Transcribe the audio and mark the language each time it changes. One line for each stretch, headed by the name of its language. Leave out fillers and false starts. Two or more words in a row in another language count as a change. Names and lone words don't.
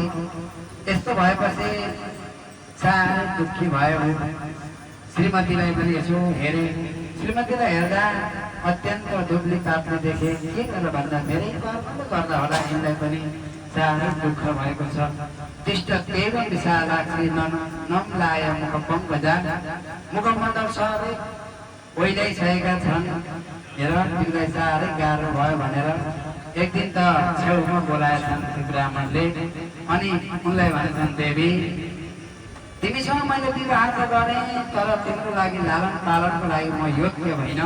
Nepali: यस्तो भएपछि साह्रै दुःखी भयो। श्रीमतीलाई पनि यसो हेरे। श्रीमतीलाई हेर्दा अत्यन्त दुब्ली काट्ने देखे। के गरेर भन्दा मेरै कर्मले गर्दा होला यिनलाई पनि साह्रै दुःख भएको छ।
Sanskrit: तिष्ठ देव विशालाक्षी नम्लाय मुखपङ्कजा,
Nepali: मुखमण्डल सबै ओइलाइसकेका छन्। हेर तिमीलाई साह्रै गाह्रो भयो भनेर एक दिन त छेउमा बोलाएछन् ब्राह्मणले। अनि उनलाई भनेछन्, देवी तिमीसँग मैले विवाह त गरेँ, तर तिम्रो लागि लालन पालनको लागि म योग्य होइन।